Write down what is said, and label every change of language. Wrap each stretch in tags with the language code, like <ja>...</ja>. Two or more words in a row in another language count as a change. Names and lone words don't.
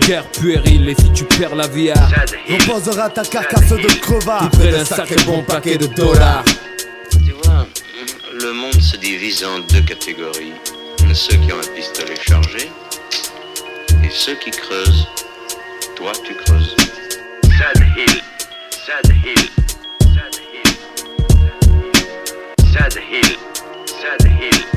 <fr>guerre puérile, et si tu perds la vie à reposera ta carcasse de crevard tout près d'un sacré bon paquet de dollars. Tu vois, le monde se divise en deux catégories. Ceux qui ont un pistolet chargé et ceux qui creusent. Toi, tu creuses. Sad Hill, Sad Hill, Sad Hill, Sad Hill, Sad Hill.</fr>